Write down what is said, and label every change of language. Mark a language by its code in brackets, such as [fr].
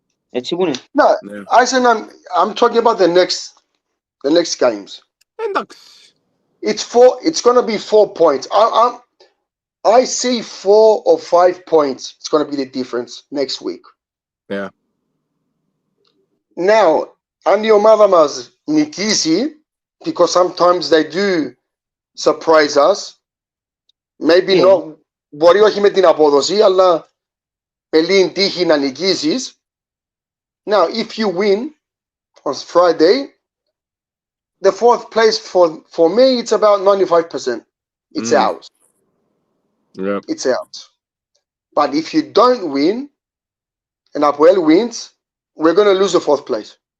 [el] Έτσι που είναι. [en] No, Yeah. I said I'm talking about the next games. [el] Εντάξει. [en] It's gonna be 4 points. I see 4 or 5 points. It's gonna be the difference next week. Yeah. [el] Now, αν η ομάδα μας νικήσει, [en] because sometimes they do surprise us, maybe not, [el] μπορεί όχι με την απόδοση, αλλά με λίγη τύχη να νικήσεις. [en] Now, if you win on Friday, the 4th place for me, it's about 95%. It's out. Yeah. It's out. But if you don't win, and Apoel wins, we're going to lose the 4th place.